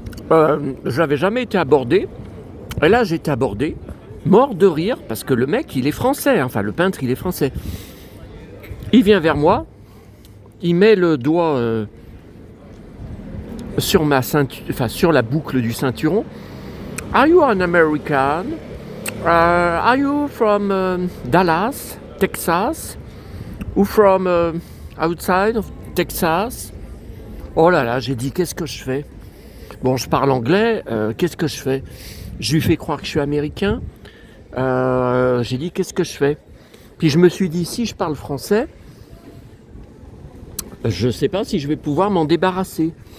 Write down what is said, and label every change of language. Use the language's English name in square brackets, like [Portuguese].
[French] Je n'avais jamais été abordé. Et là, j'ai été abordé. Mort de rire parce que le mec, il est français. Enfin, le peintre, il est français. Il vient vers moi. Il met le doigt sur ma ceinture, enfin sur la boucle du ceinturon. [English] Are you an American? Are you from Dallas, Texas? Ou from outside of Texas? [French] Oh là là, j'ai dit qu'est-ce que je fais? Bon, je parle anglais, qu'est-ce que je fais? Je lui fais croire que je suis américain. J'ai dit qu'est-ce que je fais? Puis je me suis dit si je parle français, je ne sais pas si je vais pouvoir m'en débarrasser.